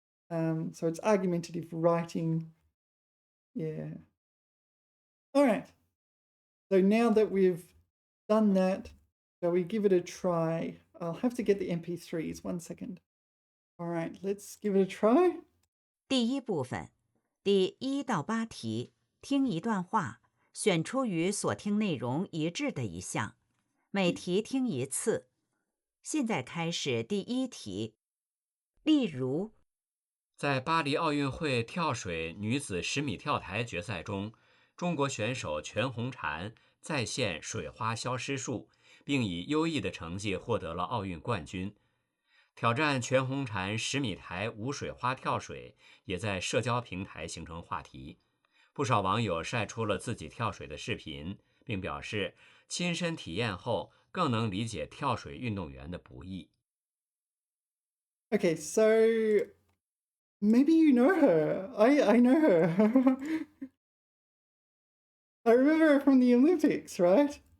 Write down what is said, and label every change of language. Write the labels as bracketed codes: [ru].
[en] So it's argumentative writing. Yeah. All right. So now that we've done that, shall we give it a try? I'll have to get the MP3s. 1 second. All right, let's give it a try. [zh] 第一部分，第1到8题，听一段话，选出与所听内容一致的一项，每题听1次。现在开始第1题。例如，在巴黎奥运会跳水女子10米跳台决赛中，中国选手全红婵再现水花消失术，并以优异的成绩获得了奥运冠军。挑战全红婵10米台无水花跳水也在社交平台形成话题，不少网友晒出了自己跳水的视频，并表示亲身体验后更能理解跳水运动员的不易。 [en] Okay, so maybe you know her. I know her. I remember her from the Olympics, right?